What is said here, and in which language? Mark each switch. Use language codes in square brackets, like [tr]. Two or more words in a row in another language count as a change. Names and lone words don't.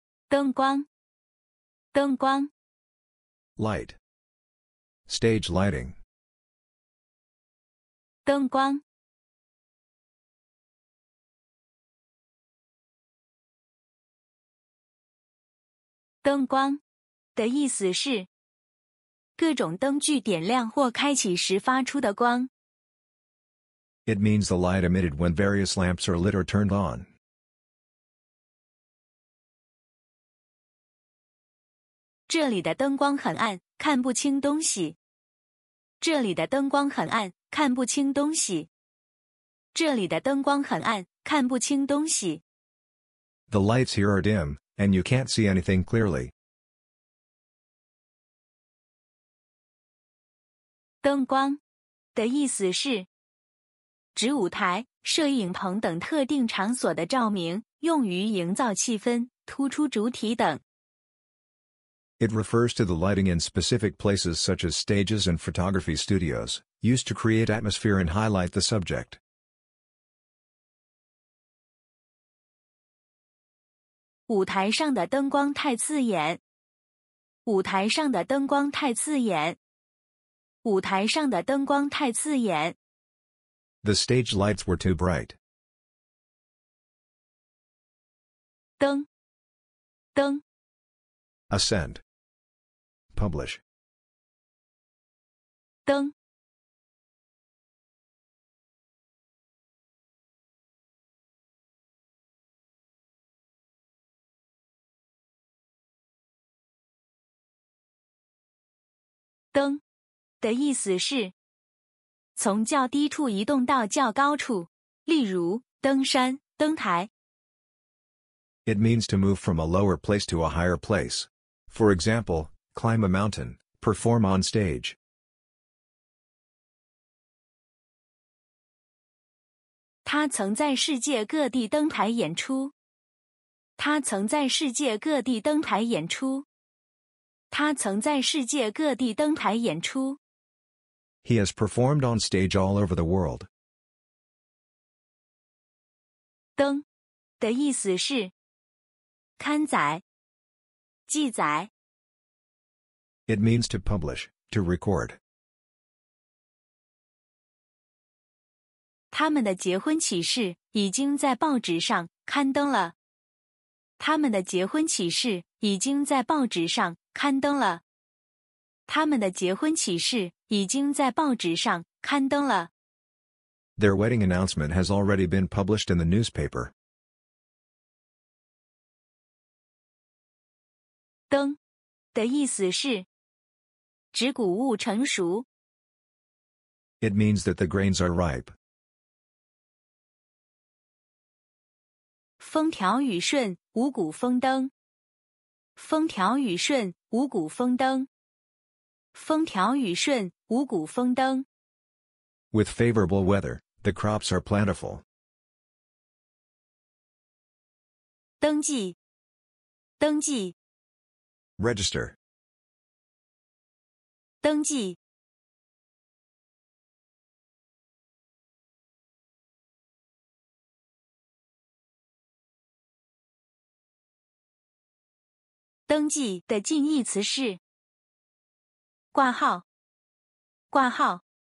[zh] 燈光，燈光。 [en] Light. Stage lighting. [zh] 燈光。燈光的意思是各種燈具點亮或開啟時發出的光。 [en] It means the light emitted when various lamps are lit or turned on. [zh] 這裡的燈光很暗，看不清東西。這裡的燈光很暗，看不清東西。這裡的燈光很暗，看不清東西。 [en] The lights here are dim, and you can't see anything clearly. [zh] 燈光的意思是指舞台、攝影棚等特定場所的照明，用於營造氣氛、突出主體等。 [en] It refers to the lighting in specific places such as stages and photography studios, used to create atmosphere and highlight the subject. [zh] 舞台上的燈光太刺眼。舞台上的燈光太刺眼。舞台上的燈光太刺眼。 [en] The stage lights were too bright. [zh] 燈，燈。 [en] Ascend. Publish. [zh] 燈。燈的意思是從較低處移動到較高處，例如登山、登台。 [en] It means to move from a lower place to a higher place. For example, climb a mountain, perform on stage. [zh] 他曾在世界各地登台演出。他曾在世界各地登台演出。他曾在世界各地登台演出。 [en] He has performed on stage all over the world. [zh] 登的意思是刊載、記載。 [en] It means to publish, to record. [zh] 他們的結婚啟事已經在報紙上刊登了。他們的結婚啟事已經在報紙上刊登了。他們的結婚啟事已經在報紙上刊登了。 [en] Their wedding announcement has already been published in the newspaper. [zh] 登的意思是指穀物成熟。 [en] It means that the grains are ripe. [zh] 風調雨順，五穀豐登。風調雨順，五穀豐登。風調雨順，五穀豐登。 [en] With favorable weather, the crops are plentiful. [zh] 登記，登記。 [en] Register. [zh] 登記。登記的近義詞是掛號，掛號。